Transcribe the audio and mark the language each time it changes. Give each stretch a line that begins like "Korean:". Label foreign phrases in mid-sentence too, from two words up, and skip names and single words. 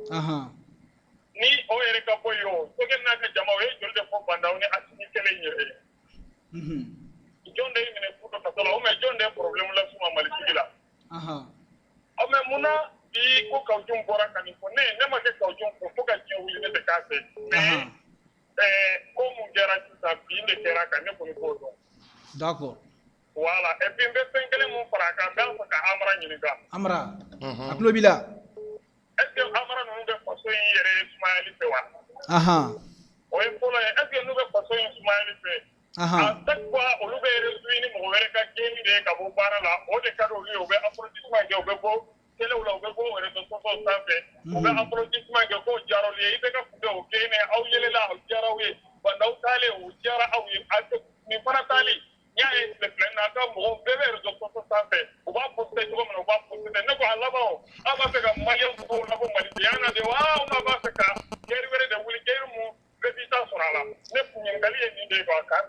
Bambara: ni o yɛrɛ ka bɔ yen o Sogɛl n'a ka jama o ye joli de fɔ Bandaw ni Asimi kelen yɛrɛ ye jɔn de y'i minɛ fu dɔ kaso la
French: ou bien
Bambara: jɔn de ye problème las'u ma Mali sigi la mais munna bi ko Kawuju bɔra ka nin fɔ ne ma kɛ Kawuju fɔ fo ka diɲɛ wuli ne tɛ k'a fɛ mais ko mun kɛra sisan bi de kɛra kan ne kɔni b'o dɔn
French: d'accord voilà et puis
Bambara: n bɛ fɛn kelen mun fara a kan n b'a fɛ ka Amara ɲininka Amara a tulo b'i la
French: est ce que
Bambara: Amara ninnu bɛ faso in yɛrɛ sumayali fɛ wa o ye fɔlɔ ye
French: est ce que
Bambara: n'u bɛ faso in sumayali fɛ
French: à chaque fois
Bambara: olu bɛ reçu ni mɔgɔ wɛrɛ ka gɛni de ye ka bɔ baara la o de ka di olu ye u bɛ applaudissement kɛ u bɛ bɔ telew la u bɛ bɔ
French: réseaux sociaux
Bambara: sanfɛ u bɛ applaudissement kɛ k'o diyara olu ye IBK kun bɛ o gɛnɛ aw yelela aw diyara aw ye Bandaw taalen o diyara aw ye nin fana taali n y'a ye tile fila in na a ka mɔgɔw bɛɛ bɛ
French: réseaux sociaux
Bambara: sanfɛ u b'a posté cogo min na u b'a posté ne ko a laban o aw b'a fɛ ka maliyɛnw tɔw labɔ malidenya na de wa aw b'a fɛ ka guerre wɛrɛ de wuli guerre mun résultat sɔrɔ a la ne ɲininkali ye nin de ye quoi k'an bɛn